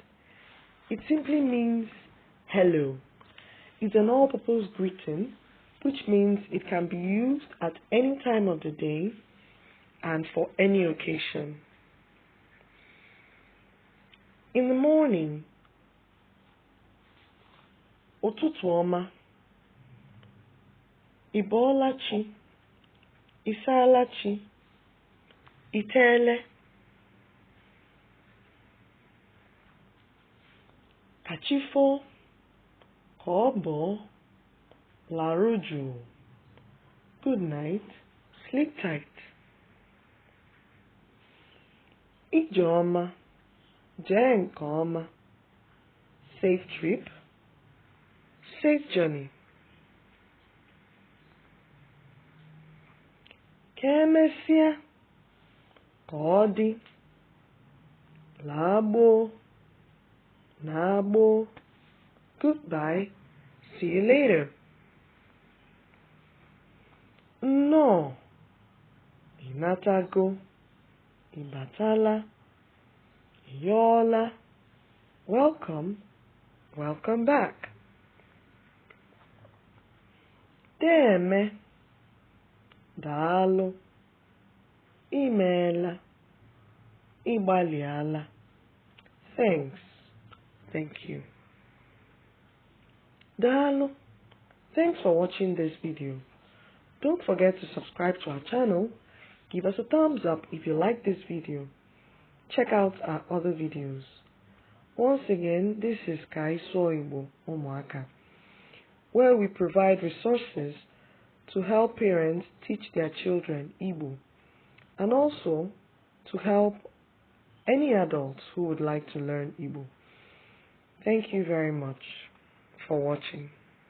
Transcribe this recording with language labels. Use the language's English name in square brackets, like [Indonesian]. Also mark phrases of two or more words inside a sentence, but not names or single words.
[English] It simply means hello. It's an all-purpose greeting, which means it can be used at any time of the day and for any occasion. In the morning, [Igbo] ụtụtụ ọma, ị bọọla chi, ị saala chi, ị teele. Ka chi foo, ka ọ bọọ, larụ jụụ. [English] Good night, sleep tight. [Igbo] Ije ọma, jee nke ọma. [English] Safe trip, safe journey. [Igbo] Ka emesịa, ka ọ dị, lagbo, nagbo. [English] Goodbye, see you later. [Igbo] Nnọọ, ịnatago, ịbatala, ịyọọla. [English] Welcome, welcome back. [Igbo] Deme, daalụ, imeela, ịgbalịala. [English] Thanks, thank you. [Igbo] Daalụ. [English] Thanks for watching this video. Don't forget to subscribe to our channel. Give us a thumbs up if you like this video. Check out our other videos. Once again, this is Ka anyị sụọ Igbo ụmụaka, where we provide resources to help parents teach their children Igbo, and also to help any adults who would like to learn Igbo. Thank you very much for watching.